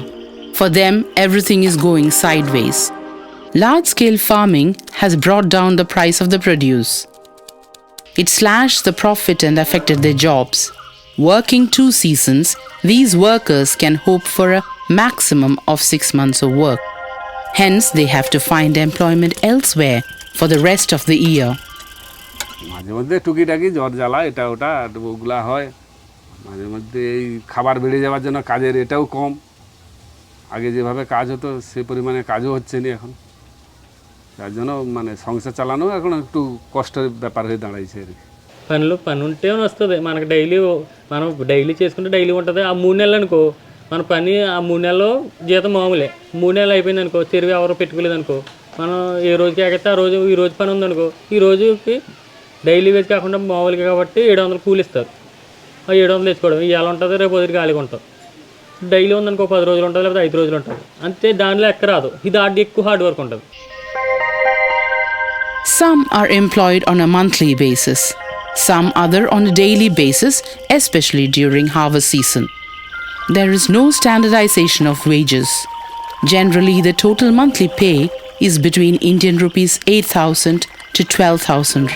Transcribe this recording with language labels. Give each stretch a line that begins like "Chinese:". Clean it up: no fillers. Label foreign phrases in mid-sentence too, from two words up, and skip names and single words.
English: For them, everything is going sideways. Large-scale farming has brought down the price of the produce. It slashed the profit and affected their jobs. Working 2 seasons, these workers can hope for a maximum of 6 months of work. Hence, they have to find employment elsewhere for the rest of the year.
Bangla: মাঝে মধ্যে টুকিটাকি জ্বর জ্বালা এটা ওটা ওগুলা হয়, মাঝে মধ্যে এই খাবার বেড়ে যাওয়ার জন্য কাজের এটাও কম। আগে যেভাবে কাজ হতো সে পরিমাণে কাজও হচ্ছে না এখন, তার জন্য মানে সংসার চালানো এখন একটু কষ্টের ব্যাপার হয়ে দাঁড়াইছে আর কি।
Telugu: పని ఉంటే వస్తుంది మనకు డైలీ, మనం డైలీ చేసుకుంటే డైలీ ఉంటుంది. ఆ 3 నెలలు అనుకో మన పని, ఆ 3 నెలలు జీతం మామూలే. 3 నెలలు అయిపోయింది అనుకో, చెరువు ఎవరు పెట్టుకోలేదు అనుకో, మనం ఏ రోజుకి ఎగితే ఆ రోజు ఈ రోజు పని ఉందనుకో, ఈ రోజుకి
English: daily wage
Telugu: కాకుండా మామూలుగా కాబట్టి 700 కూలి ఇస్తారు. ఆ 700 తెచ్చుకోవడం ఇవాళ ఉంటుంది, రేపు వదిలి ఖాళీగా ఉంటాం. డైలీ ఉందనుకో 10 రోజులు ఉంటుంది, లేకపోతే 5 రోజులు ఉంటుంది, అంతే. దానిలో ఎక్క రాదు, ఇది ఎక్కువ
English: hard work
Telugu: ఉంటుంది.
English: Some are employed on a monthly basis, some other on a daily basis, especially during harvest season. There is no standardization of wages. Generally, the total monthly pay is between Indian rupees 8,000 to 12,000.